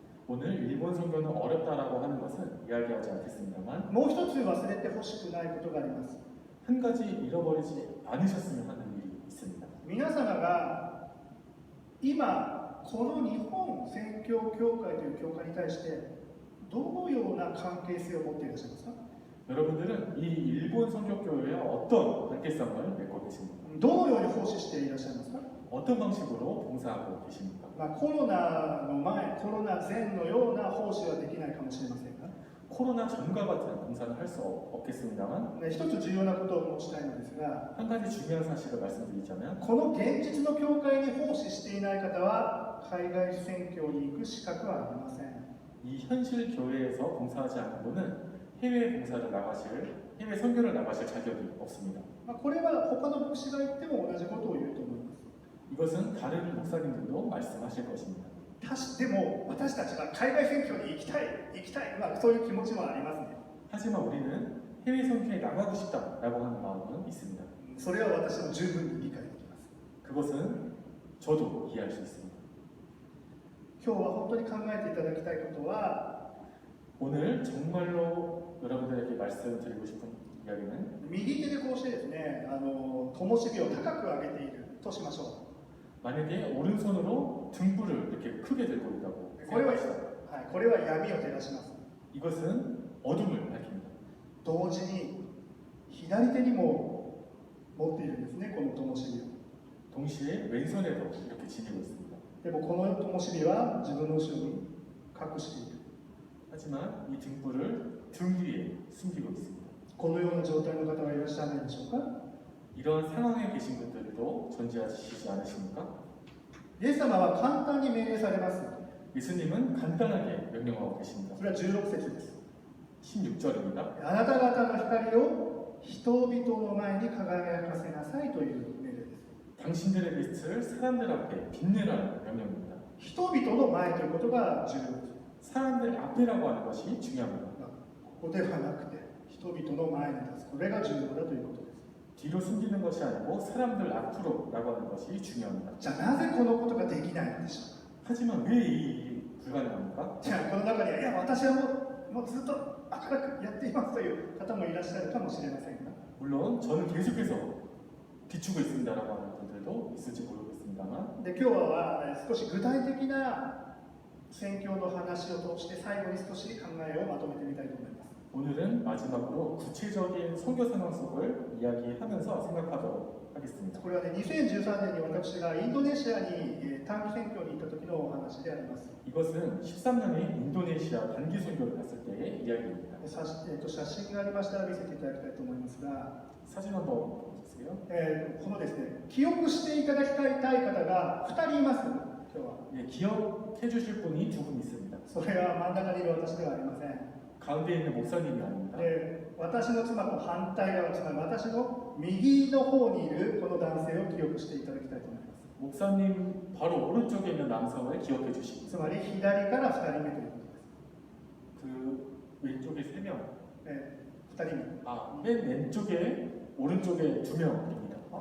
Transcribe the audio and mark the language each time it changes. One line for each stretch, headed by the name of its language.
Korean: 오늘 일본 선교는 어렵다라고 하는 것은 이야기하지 않겠습니다만
Japanese: もう一つ忘れてほしくないことがあります。
Korean: 한 가지 잃어버리지 않으셨으면 하는 일이 있습니다.
Japanese: 皆様が今この日本宣教協会という教会に対してどのような関係性を持っていらっしゃいますか。
Korean: 여러분들은 이 일본 선교교회와 어떤 관계성을 맺고 계십니까?
Japanese: どのように奉仕していらっしゃいますか。
Korean: 어떤 방식으로 봉사하고 계십니까?
Japanese: コロナの前、コロナ前のような奉仕はできないかもしれませんが、
Korean: 코로나 전과 같은 봉사는 할 수 없겠습니다만
Japanese: 一つ重要なことを申したいのですが、
Korean: 한 가지 중요한 사실을 말씀드리자면
Japanese: この現実の教会に奉仕していない方は海外宣教に行く資格はありません。
Korean: 이 현실 교회에서 봉사하지 않는 분은 해외 봉사를 나가실, 해외 선교를 나가실 자격이 없습니다.
Japanese: まあ、これは他の牧師が言っても同じことを言うと思います。
Korean: 이것은 다른 목사님들도 말씀하실 것입니다.
Japanese: でも私たちは海外選挙に行きたい、まあ、そういう気持ちもありますね。
Korean: 하지만 우리는 해외 선교에 나가고 싶다라고 하는 마음은 있습니다.
Japanese: それは私も十分に理解できます。
Korean: 그것은 저도 이해할 수 있습니다.
Japanese: 今日は本当に考えていただきたいことは、
Korean: 오늘 정말로 여러분들에게 말씀드리고 싶은 이야기는
Japanese: 右手でこうしてですね、灯火を高く上げているとしましょ
Korean: 만약에 오른손으로 등불을 이렇게 크게 들고 있다고
Japanese: う。これは、
Korean: 생각합시다.
Japanese: はい、これは闇を照らします。
Korean: 이것은 어둠을 밝힙니다.
Japanese: 同時に左手にも持っているんですね、この灯火を。
Korean: 동시에 왼손에도 이렇게 지니고 있습니다.
Japanese: でもこの灯火は自分の後ろに隠している。
Korean: 하지만 이 등불을 등 뒤에 숨기고 있습니다.
Japanese: このような状態の方はいらっしゃらないでしょうか。
Korean: 이런 상황에 계신 분들도 존재하시지 않으십니까?
Japanese: イエス様は簡単に命令されます。
Korean: 예수님은 간단하게 명령하고 계십니다.
Japanese: それは16節です。
Korean: 16절입니다.
Japanese: あなた方の光を人々の前に輝かせなさいという命令です。
Korean: 당신들의 빛을 사람들 앞에 빛내라는 명령입니다.
Japanese: 人々の前ということが重要です。
Korean: 사람들 앞이라고 하는 것이 중요합니다.
Japanese: ここではなくて人々の前に立つ、これが重要だということです。
Korean: 뒤로 숨기는 것이 아니고 사람들 앞으로라고 하는 것이 중요합니다.
Japanese: じゃあなぜこのことができないのでしょうか。
Korean: 하지만 왜 이 불가능합니까?
Japanese: じゃあこの中には、いや私はもうずっと明るくやっていますという方もいらっしゃるかもしれませんが、
Korean: 물론 저는 계속해서 비추고 있습니다라고 하는 분들도 있을지 모르겠습니다만
Japanese: で今日は少し具体的な宣教の話を通して最後に少し考えをまとめてみたいと思います。
Korean: 오늘은 마지막으로 구체적인 선교 상황 속을 이야기하면서 생각하도록 하겠습니다.
Japanese: これはね、2013年に私がインドネシアに短期宣教に行った時のお話であります。
Korean: 이것은 13년에 인도네시아 단기 선교를 갔을 때의 이야기입니다.
Japanese: 写真がありましたら見せていただきたいと思いますが、
Korean: 사진 한번 보여주세요.
Japanese: このですね、記憶していただきたい方が2人います。今日は。
Korean: 예, 기억해 주실 분이 두 분 있습니다.
Japanese: それは真ん中にいる私ではありません。
Korean: 가운데 있는 목사님이 아닙니다.
Japanese: で、私の妻と反対側、つまり私の右の方にいるこの男性を記憶していただきたいと思います。
Korean: 목사님 바로 오른쪽에 있는 남성을 기억해 주시고
Japanese: つまり左から2人目ということです。
Korean: 그 왼쪽에 3명,
Japanese: 2人目。
Korean: 맨 왼쪽에 오른쪽에 2명입니다.